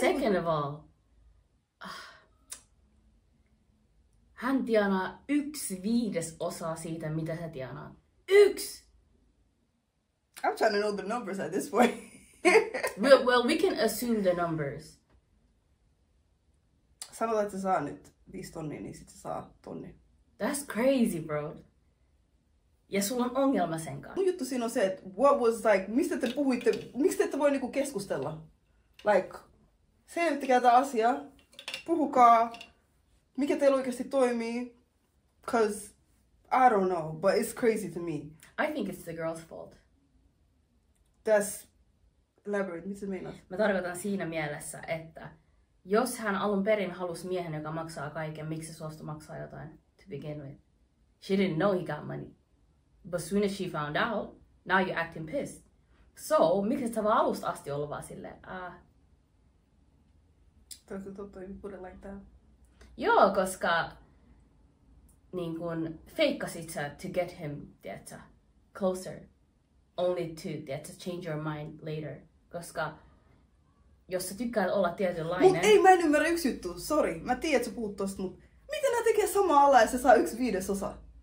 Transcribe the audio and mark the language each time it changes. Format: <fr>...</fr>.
<en>Second of all,</en> <fi>hän tienaa 1/5 siitä, mitä sä tienaat. 1!</fi> <en>I'm trying to know the numbers at this point. well, we can assume the numbers.</en> <fi>Sanotaan, että sä saa nyt 5 tonnia, niin sit sä saa tonni.</fi> <en>That's crazy, bro.</en> <fi>Ja sulla on ongelma sen kanssa. Mun juttu siinä on se, että</fi> <en>what was like,</en> <fi>mistä te puhuitte, miksi te ette voi niinku keskustella? Like, selvittäkää tää asia, puhukaa, mikä teillä oikeasti toimii,</fi> <en>cause I don't know, but it's crazy to me. I think it's the girl's fault. That's elaborate,</en> <fi>mitä sä meinaat? Mä tarkoitan siinä mielessä, että jos hän alun perin halusi miehen, joka maksaa kaiken, miksi se suostui maksaa jotain</fi> <en>to begin with? She didn't know he got money. But soon as she found out, now you're acting pissed.</en> <fi>So, miksi sä vaan alusta asti ollut vaan silleen,</fi> <en>Totta, you put it like that.</en> <fi>Joo, koska niin kun feikkasit sä</fi> <en>to get him,</en> <fi>tiedätkö, closer.</fi> <en>Only to,</en> <fi>tiedätkö,</fi> <en>change your mind later.</en> <fi>Koska jos sä tykkäät olla tietynlainen... Mut ei, mä en ymmärrä yksi juttu. Sori, mä tiedän, että sä puhut tosta, mut miten nää tekee samaa alaa ja se saa 1/5?</fi>